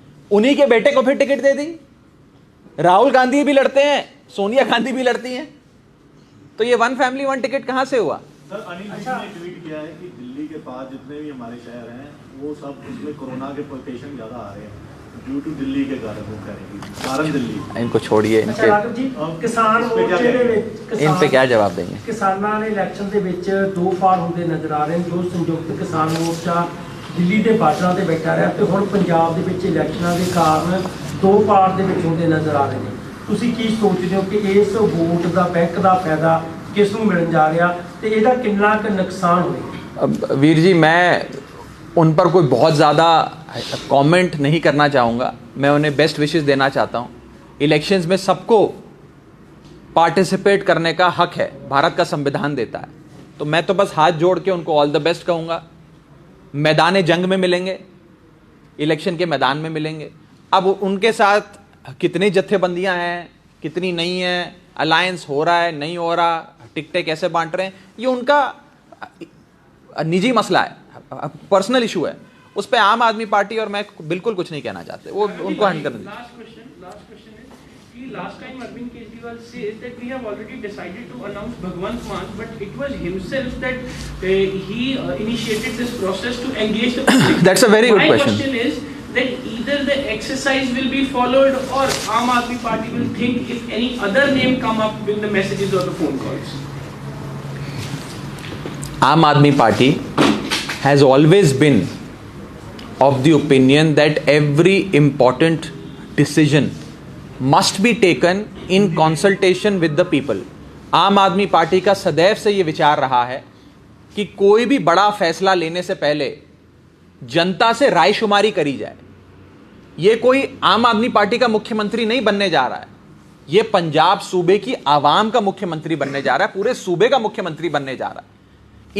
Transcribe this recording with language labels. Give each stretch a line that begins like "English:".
Hindi: उन्हीं के बेटे को फिर टिकट दे दी। राहुल गांधी भी लड़ते हैं, सोनिया गांधी भी लड़ती हैं। तो ये वन फैमिली वन टिकट कहां से हुआ? सर, अनिल जी ने ट्वीट किया है कि दिल्ली के पास जितने भी हमारे शहर हैं वो सब उसमें कोरोना के पेशेंट ज्यादा आ रहे हैं ड्यू टू दिल्ली के कारण। वो कह रहे हैं कारण दिल्ली। इनको छोड़िए,
Punjabi: ਅੱਛਾ ਰਾਘਵ ਜੀ, ਕਿਸਾਨ ਮੋਰਚੇ ਦੇ ਵਿੱਚ
Hindi: इन पे क्या जवाब देंगे?
Punjabi: ਕਿਸਾਨਾਂ ਨੇ ਇਲੈਕਸ਼ਨ ਦੇ ਵਿੱਚ ਦੋ ਫਾੜ ਹੁੰਦੇ ਨਜ਼ਰ ਆ ਰਹੇ ਨੇ। ਜੋ ਸੰਯੁਕਤ ਕਿਸਾਨ ਮੋਰਚਾ ਦਿੱਲੀ ਦੇ ਬਾਰਡਰਾਂ ਤੇ ਬੈਠਾ ਰਿਹਾ, ਤੇ ਹੁਣ ਪੰਜਾਬ ਦੇ ਵਿੱਚ ਇਲੈਕਸ਼ਨਾਂ ਦੇ ਕਾਰਨ ਦੋ ਫਾੜ ਦੇ ਵਿੱਚ ਹੁੰਦੇ ਨਜ਼ਰ ਆ ਰਹੇ ਨੇ। ਤੁਸੀਂ ਕੀ ਸੋਚਦੇ ਹੋ ਕਿ ਇਸ ਵੋਟ ਦਾ ਬੈਂਕ ਦਾ ਫਾਇਦਾ ਕਿਸ ਨੂੰ ਮਿਲਣ ਜਾ ਰਿਹਾ, ਤੇ ਇਹਦਾ ਕਿੰਨਾ ਕੁ ਨੁਕਸਾਨ ਹੋਏਗਾ?
Hindi: वीर जी, मैं उन पर कोई बहुत ज़्यादा कमेंट नहीं करना चाहूँगा। मैं उन्हें बेस्ट विशेस देना चाहता हूँ। इलेक्शंस में सबको पार्टिसिपेट करने का हक है, भारत का संविधान देता है। तो मैं तो बस हाथ जोड़ के उनको ऑल द बेस्ट कहूँगा। मैदान जंग में मिलेंगे, इलेक्शन के मैदान में मिलेंगे। अब उनके साथ कितनी जत्थेबंदियाँ हैं, कितनी नहीं हैं, अलायंस हो रहा है नहीं हो रहा, टिकटें कैसे बांट रहे हैं, ये उनका निजी मसला है, पर्सनल इशू है। उस पे आम आदमी पार्टी और मैं बिल्कुल कुछ नहीं कहना चाहते। वो उनको हैंड कर दीजिए।
English: Last question is कि last time Arvind Kejriwal says that we have already decided to announce Bhagwant Mann, but it was himself that he initiated this process to engage the public. That's a very good question. My question is that either the exercise will be followed or Aam Aadmi Party will think if any other name come up with the messages or the phone calls. Aam Aadmi Party has always been of the opinion that every important decision must be taken in consultation with the people.
Hindi: आम आदमी party का सदैव से ये विचार रहा है कि कोई भी बड़ा फैसला लेने से पहले जनता से रायशुमारी करी जाए। ये कोई आम आदमी पार्टी का मुख्यमंत्री नहीं बनने जा रहा है, ये पंजाब सूबे की आवाम का मुख्यमंत्री बनने जा रहा है, पूरे सूबे का मुख्यमंत्री बनने जा रहा है।